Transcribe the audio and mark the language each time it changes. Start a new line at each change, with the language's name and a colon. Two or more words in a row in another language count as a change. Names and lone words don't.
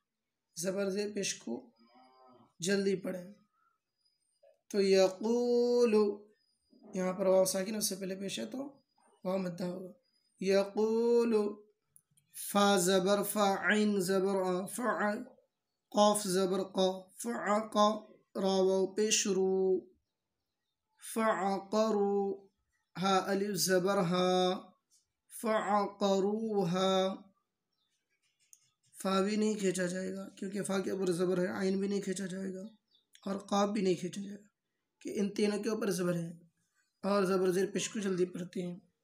Urdu: زبر زیر پیش کو جلدی پڑھیں. تو یقولو، یہاں پر واو ساکن اس سے پہلے پیش ہے تو واو مدہ ہوگا. یقولو، فا زبر فا، عین زبر آ، فع، قاف زبر قا، فعقا، را واو پیش رو، فعقرو، ہا الف زبر ہا، فعقروہا. فا بھی نہیں کھینچا جائے گا کیونکہ فا کے اوپر زبر ہے، عین بھی نہیں کھینچا جائے گا اور قاف بھی نہیں کھینچا جائے گا کہ ان تینوں کے اوپر زبر ہے اور زبر زیر پیش کو جلدی پڑھتے ہیں.